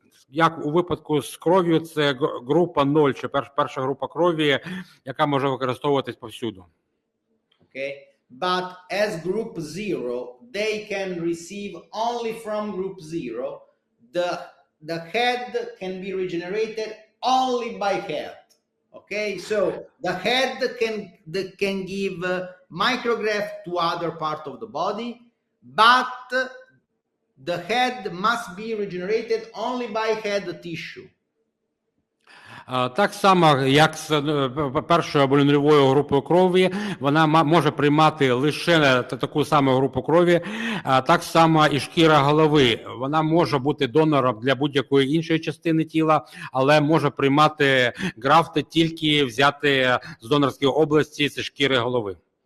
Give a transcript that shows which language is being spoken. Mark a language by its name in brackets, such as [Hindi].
[Ukrainian] Як у випадку з кров'ю, це група 0, чи перша група крові, яка може використовуватись повсюду. [English] Okay, but as group 0, they can receive only from group 0. The head can be regenerated only by head. Okay, so the head can give micrograft to other part of the body, but the head must be regenerated only by head tissue. [Ukrainian] Так само, як з першою або нульовою групою крові, вона може приймати лише таку саму групу крові, так само і шкіра голови. Вона може бути донором для будь-якої іншої частини тіла, але може приймати графти тільки взяти з донорської області, це шкіри голови.